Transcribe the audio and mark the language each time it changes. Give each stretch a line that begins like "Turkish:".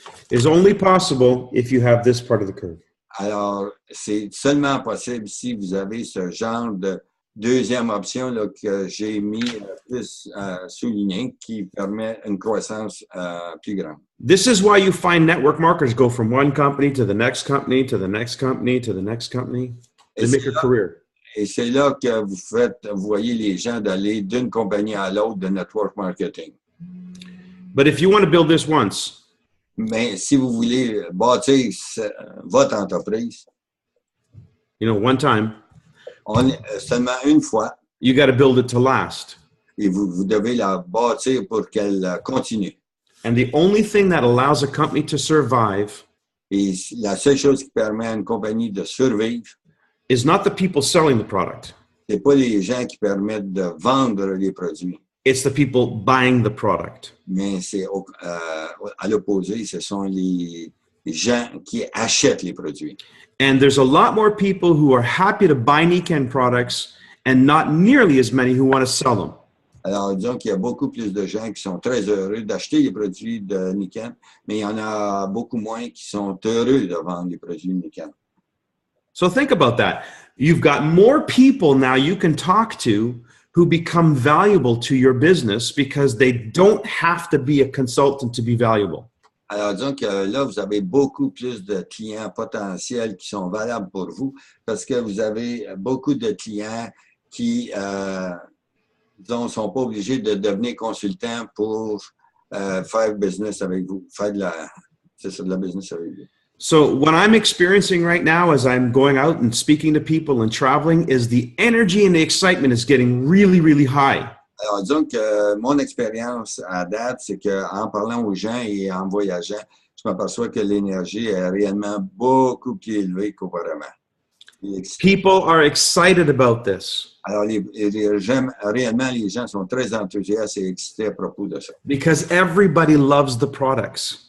English: is only possible if you have this part of the curve.
French: alors c'est seulement possible si vous avez ce genre de deuxième option là, que j'ai mis plus souligné qui permet une croissance plus grande.
English: This is why you find network marketers go from one company to the next company to the next company to the next company. They make a career.
French: Et c'est là que vous voyez les gens d'aller d'une compagnie à l'autre de network marketing.
English: But if you want to build this once,
French: Mais si vous voulez bâtir votre entreprise,
English: one time,
French: seulement une fois,
English: you got to build it to last.
French: et vous devez la bâtir pour qu'elle continue.
English: And the only thing that allows a company to survive
French: Et la seule chose qui permet à une compagnie de survivre,
English: is not the people selling the product.
French: c'est pas les gens qui permettent de vendre les produits,
English: It's the people buying the product.
French: mais c'est à l'opposé, ce sont les gens qui achètent les produits.
English: And there's a lot more people who are happy to buy Nikken products and not nearly as many who want to sell them.
French: Alors, disons qu'il y a beaucoup plus de gens qui sont très heureux d'acheter les produits de Nikken, mais il y en a beaucoup moins qui sont heureux de vendre les produits Nikken.
English: So think about that. You've got more people now you can talk to who become valuable to your business because they don't have to be a consultant to be valuable.
French: Alors, disons que là, vous avez beaucoup plus de clients potentiels qui sont valables pour vous parce que vous avez beaucoup de clients qui, disons, ne sont pas obligés de devenir consultants pour faire business avec vous, faire de la business avec vous.
English: So what I'm experiencing right now as I'm going out and speaking to people and traveling is the energy and the excitement is getting really, really high.
French: Alors, disons que mon expérience à date, c'est qu'en parlant aux gens et en voyageant, je m'aperçois que l'énergie est réellement beaucoup plus élevée qu'auparavant.
English: People are excited about this.
French: Alors, réellement, les gens sont très enthousiastes et excités à propos de ça.
English: Because everybody loves the products.